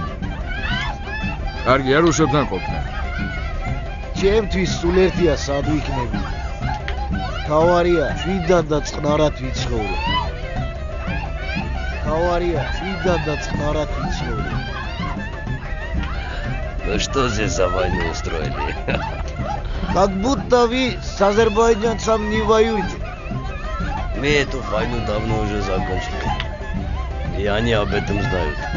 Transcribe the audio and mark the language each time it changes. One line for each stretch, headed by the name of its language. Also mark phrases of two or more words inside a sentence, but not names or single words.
Georgian: კარგია რუსებთან ყოფნა. ჩემთვის სულ ერთია სად ვიქნები. თავარია შვიდად და წყნარად ვიცხოვრე. თავარია შვიდად და წყნარად ვიცხოვრე.
Russian: Ну что здесь за войну устроили? Как будто вы с азербайджанцем не воюете. Мы эту войну давно уже закончили. И они об этом знают.